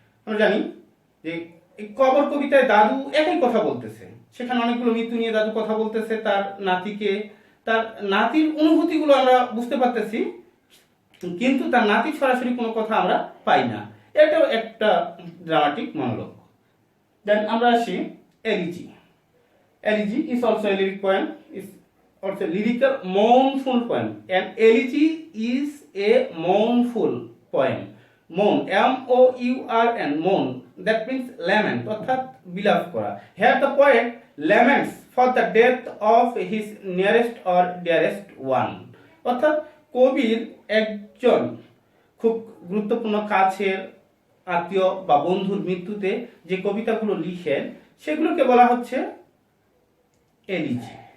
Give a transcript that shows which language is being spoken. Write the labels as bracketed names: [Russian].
[Bangla] আমরা জানি যে এই কবর কবিতায় দাদু একই কথা বলতেছে, সেখানে অনেকগুলো মৃত্যু নিয়ে দাদু কথা বলতেছে তার নাতিকে, তার নাতির অনুভূতিগুলো আমরা বুঝতে পারতেছি, কিন্তু তার নাতির সরাসরি কোনো কথা আমরা পাই না। এটাও একটা ড্রামাটিক মনোলগ। দেন আমরা আসি elegy. [English] Elegy is also a lyric poem. also lyrical mournful poem. An elegy is a mournful poem. Mourn, M-O-U-R-N, mourn, that means lament, [Bangla] অর্থাৎ বিলাপ করা. [English] Here the poet laments for the death of his nearest or dearest one. [Bangla] অর্থাৎ কবির একজন খুব গুরুত্বপূর্ণ কাছের আত্মীয় বা বন্ধুর মৃত্যুতে যে কবিতাগুলো লিখেন সেগুলোকে বলা হচ্ছে এলিজি।